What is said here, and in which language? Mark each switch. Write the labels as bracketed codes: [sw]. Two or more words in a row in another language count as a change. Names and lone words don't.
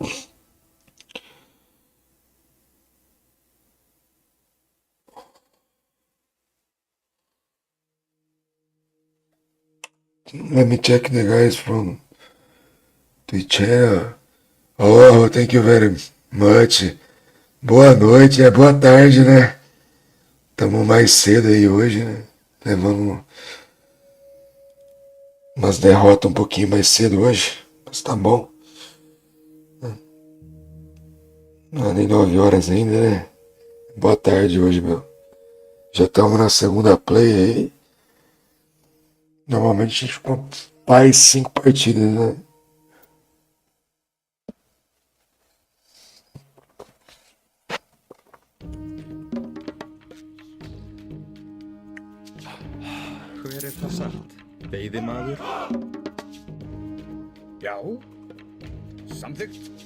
[en] Let me check the guys from the channel. Oh, thank you very much. [pt] Boa noite, boa tarde, né? Tamo mais cedo aí hoje, né? Levando umas derrotas um pouquinho mais cedo hoje. Mas tá bom. Não é nem 9 horas ainda, né? Boa tarde hoje, meu. Já estamos na segunda play aí. Normalmente a gente faz 5 partidas, né? [is] Hver er það satt? Veiðimaður? Já. Samþykkt.